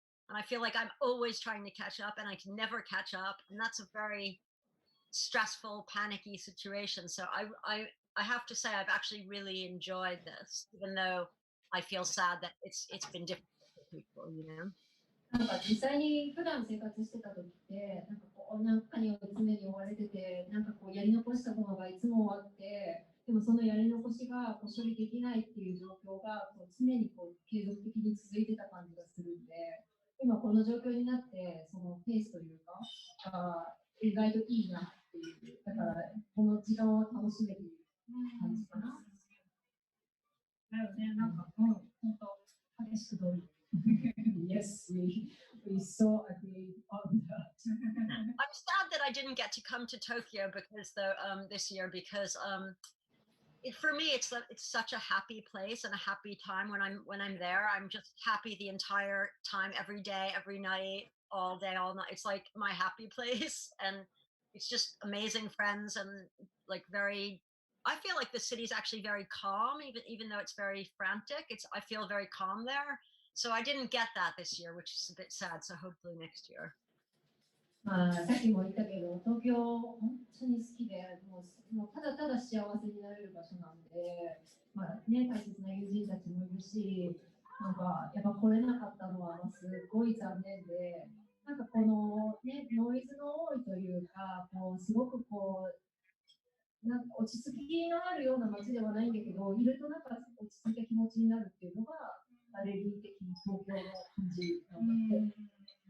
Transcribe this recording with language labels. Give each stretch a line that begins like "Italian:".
English: And I feel like I'm always trying to catch up and I can never catch up. And that's a very stressful, panicky situation. So I have to say I've actually really enjoyed this, even though I feel sad that it's been difficult for people, you know.
Japanese: なんか実際に普段生活してた時ってなんかこう何かに常に追われててなんかこうやり残したものがいつもあってでもそのやり残しがこう処理できないっていう状況がこう常にこう継続的に続いてた感じがするんで今この状況になってそのペースというか意外といいなっていうだからこの時間を楽しめる感じかな。だよね、なんか本当激しく同意。
English: Yes, we so agree on that. I'm sad that I didn't get to come to Tokyo because this year because for me it's such a happy place and a happy time when I'm there. I'm just happy the entire time, every day, every night, all day, all night. It's like my happy place, and it's just amazing friends and like very. I feel like the city's actually very calm, even though it's very frantic. I feel very calm there. So I didn't get that this year, which is a bit sad. So hopefully next year.
Japanese: まあ、さっきも言ったけど、東京本当に好きで、もうただただ幸せになれる場所なんで、まあね、大切な友人たちもいるし、なんかやっぱ来れなかったのはすごい残念で、なんかこのね、ノイズの多いというか、こうすごくこう、なんか落ち着きのあるような街ではないんだけど、いるとなんか落ち着いた気持ちになるっていうのが、バレリー的に東京の感じなんだって。